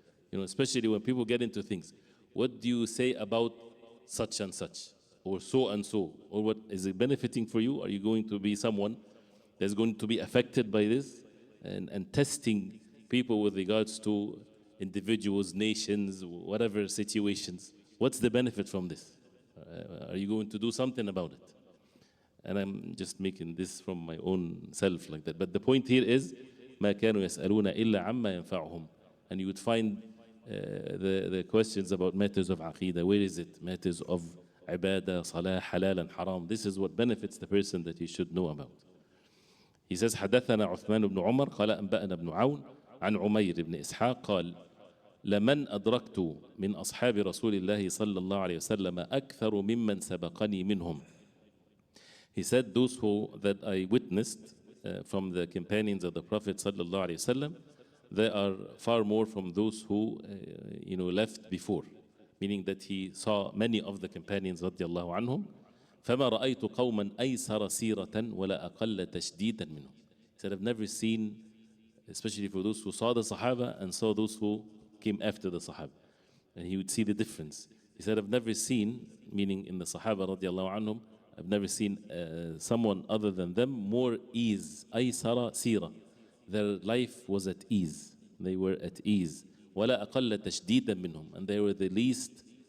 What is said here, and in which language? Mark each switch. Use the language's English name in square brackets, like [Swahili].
[English] You know, especially when people get into things. What do you say about such and such, or so and so, or what is it benefiting for you? Are you going to be someone that's going to be affected by this and testing people with regards to individuals, nations, whatever situations? What's the benefit from this? Are you going to do something about it? And I'm just making this from my own self like that. But the point here is, [Arabic] ما كانوا يسألون إلا عما ينفعهم. [English] And you would find the questions about matters of aqidah. Where is it? Matters of ibadah, salah, halal and haram. This is what benefits the person that he should know about. [Arabic] He says, حدثنا عثمان بن عمر قال أنبأنا بن عون عن عمير بن إسحاق قال لمن أدركت من أصحاب رسول الله صلى الله عليه وسلم أكثر ممن سبقني منهم. [English] He said, those that I witnessed from the companions of the Prophet صلى الله عليه وسلم, they are far more from those who left before, meaning that he saw many of the companions رضي الله عنهم. [Arabic] فما رأيت قوما أيسر سيرة ولا أقل تشديدا منهم. [English] He said, I've never seen, especially for those who saw the Sahaba and saw those who came after the Sahaba, and he would see the difference. He said, I've never seen, meaning in the Sahaba radiallahu anhum, I've never seen someone other than them more ease. [Arabic] أيسر سيرة, [English] their life was at ease, they were at ease. [Arabic] ولا أقل تشديدا منهم, [English] and they were the least